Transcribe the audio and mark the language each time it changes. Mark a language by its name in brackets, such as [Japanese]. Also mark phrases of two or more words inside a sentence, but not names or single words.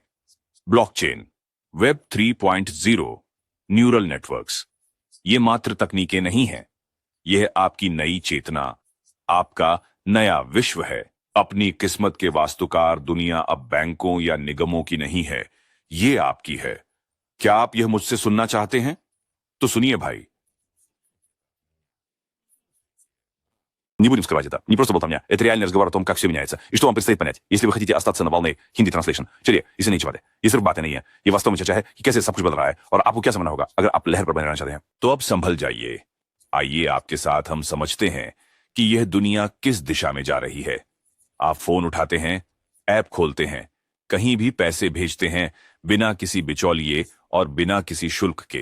[Hindi] ब्लॉकचेन, वेब 3.0, [English] neural networks, [Hindi] ये मात्र तकनीकें नहीं हैं, यह आपकी नई चेतना, आपका नया विश्व है। अपनी किस्मत के वास्तुकार दुनिया अब बैंकों या निगमों की नहीं है, ये आपकी है। क्या आप यह मुझसे सुनना चाहते हैं? तो सुनिए भाई। [Russian] Не будем скрывать это. Не просто болтовня. Это реальный разговор о том, как все меняется. И что вам предстоит понять, если вы хотите остаться на волне [English] Hindi translation. [Hindi] चलिए, इसे नहीं छुपाते। ये सिर्फ बातें नहीं है, ये वास्तव में चर्चा है कि कैसे सब कुछ बदल रहा है और आपको क्या समझना होगा अगर आप लहर पर बने रहना चाहते हैं। तो अब संभल जाइए। आइए आपके साथ हम समझते हैं कि यह दुनिया किस दिशा में जा रही है। आप फोन उठाते हैं, ऐप खोलते हैं, कहीं भी पैसे भेजते हैं, बिना किसी बिचौलिए और बिना किसी शुल्क के।